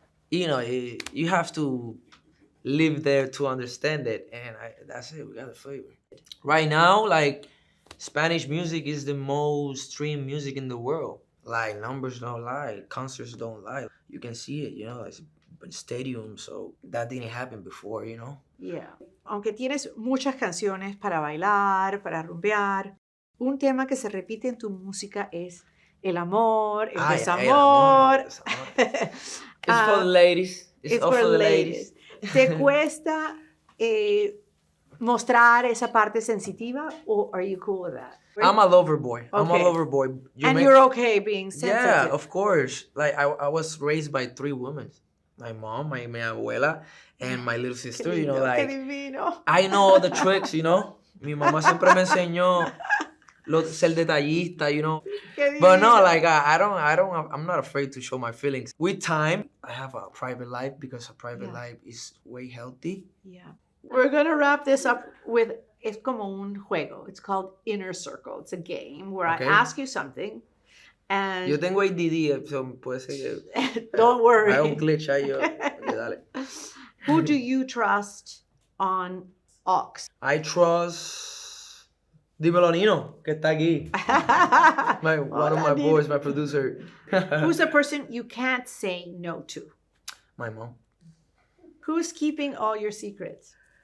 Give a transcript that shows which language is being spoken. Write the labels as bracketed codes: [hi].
[en] You know, you have to live there to understand it, and that's it. We got the flavor. Right now, like Spanish music is the most streamed music in the world. Like numbers don't lie, concerts don't lie. You can see it, you know, it's stadiums. So that didn't happen before, you know. Yeah. [es] Aunque tienes muchas canciones para bailar, para rumbear, un tema que se repite en tu música es el amor, el desamor. [en] It's for the ladies. It's all for the ladies. [es] ¿Te cuesta mostrar esa parte sensitiva, [en] or are you cool with that? I'm a lover boy. I'm a Okay. lover boy. You're okay being sensitive. Yeah, of course. Like I was raised by 3 women. My mom, my abuela, and my little sister, you know, like [es] Qué divino. [en] I know all the tricks, you know. [es] Mi mamá siempre me enseñó ser detallista, [en] you know. But no, like I'm not afraid to show my feelings. With time, I have a private life because a private life is way healthy. Yeah. We're going to wrap this up with, [es] es como un juego. [en] It's called Inner Circle. It's a game where I ask you something and... [es] Yo tengo ADD, so puede ser que... [en] Don't worry. [es] Hay un glitch ahí, yo... Okay, dale. [en] Who do you trust on Aux? I trust... [es] Dímelo, Nino, que está aquí. [en] One of my boys, my producer. Who's the person you can't say no to? My mom. Who's keeping all your secrets?